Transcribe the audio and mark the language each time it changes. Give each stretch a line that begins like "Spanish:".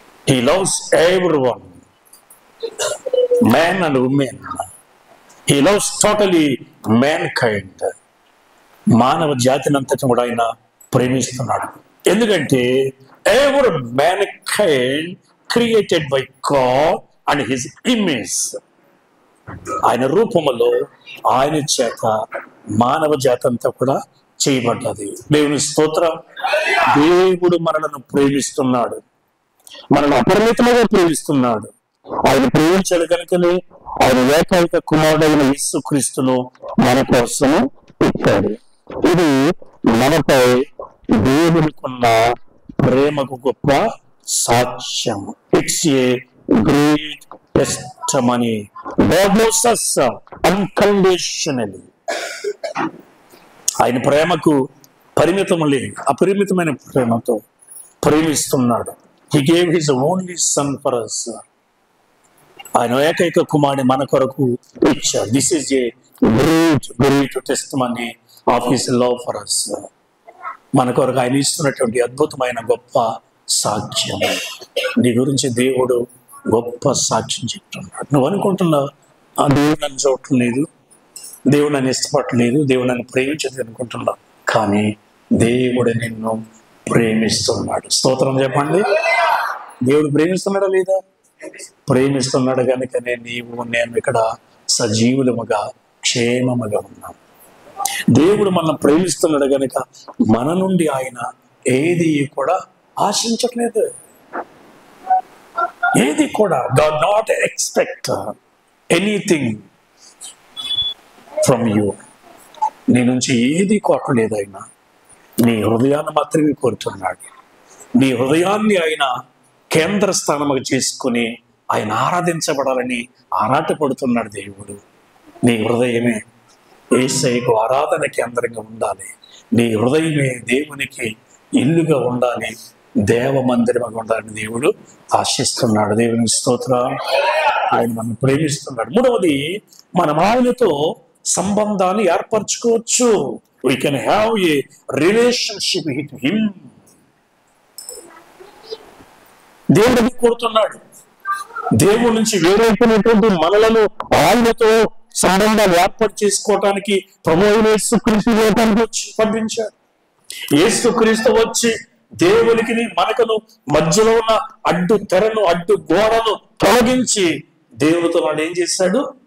English: He loves everyone, man and women. He loves totally mankind.
Telugu: మానవ జాతిని అంతటి కూడా ఆయన ప్రేమిస్తున్నాడు.
English: ఎందుకంటే every mankind created by God and his image.
Telugu: ఆయన రూపములో ఆయన చేత మానవ జాతి అంతా కూడా చేయబడ్డది. దేవుని స్తోత్రం. దేవుడు మనలను ప్రేమిస్తున్నాడు, మనల్ని అపరిమితముగా ప్రేమిస్తున్నాడు. ఆయన ప్రేమించాడు కనుకనే ఆయన ఏకైక కుమారుడైన యేసుక్రీస్తును మన కోసం ఇచ్చాడు. ఇది మనపై దేవునికున్న ప్రేమకు గొప్ప సాక్ష్యం.
English: It's a great testimony. God loves us unconditionally.
Telugu: ఆయన ప్రేమకు పరిమితం లేదు, అపరిమితమైన ప్రేమతో ప్రేమిస్తున్నాడు.
English: He gave his only son for us.
Telugu: ఆయన ఏకైక కుమారుని మన కొరకు ఇచ్చాడు.
English: This is a great testimony of his love for us.
Telugu: మన కొరకు ఆయన ఇస్తున్నటువంటి అద్భుతమైన గొప్ప సాక్ష్యం. నీ గురించి దేవుడు గొప్ప సాక్ష్యం చెప్తున్నాడు. నువ్వు అనుకుంటున్నావు ఆ దేవుడు నన్ను చూడట్లేదు, దేవుడు నన్ను ఇష్టపడలేదు, దేవుడు నన్ను ప్రేమించదు అనుకుంటున్నావు. కానీ దేవుడు నిన్ను ప్రేమిస్తున్నాడు. స్తోత్రం చెప్పండి. దేవుడు ప్రేమిస్తున్నాడా లేదా? ప్రేమిస్తున్నాడు కనుకనే నీవు నేను ఇక్కడ సజీవులముగా క్షేమముగా ఉన్నాం. దేవుడు మనం ప్రేమిస్తున్నాడు కనుక మన నుండి ఆయన ఏది కూడా ఆశించట్లేదు. ఏది కూడా
English: God not expect anything from you.
Telugu: నీ నుంచి ఏది కోరలేదు ఆయన. నీ హృదయాన్ని మాత్రమే కోరుతున్నాడు. నీ హృదయాన్ని ఆయన కేంద్ర స్థానముగా చేసుకుని ఆయన ఆరాధించబడాలని ఆరాటపడుతున్నాడు దేవుడు. నీ హృదయమే యేసయ్యకు ఆరాధన కేంద్రంగా ఉండాలి. నీ హృదయమే దేవునికి ఇల్లుగా ఉండాలి, దేవ మందిరముగా ఉండాలని దేవుడు ఆశిస్తున్నాడు. దేవునికి స్తోత్రం. ఆయన మనం ప్రేమిస్తున్నాడు. మూడవది, మనం ఆయనతో సంబంధాన్ని ఏర్పరచుకోవచ్చు.
English: We can have a relationship with him.
Telugu: దేవుడిని కోరుతున్నాడు. దేవుడి నుంచి వేరైపోయినటువంటి మనలను ఆయనతో సంబంధాలు ఏర్పాటు చేసుకోవటానికి ప్రభువైన యేసుక్రీస్తు లోకానికి వచ్చి పంపించాడు. యేసుక్రీస్తు వచ్చి దేవునికి మనకును మధ్యలో ఉన్న అడ్డు తెరను, అడ్డు గోడను తొలగించి దేవునితో వాడు ఏం చేశాడు?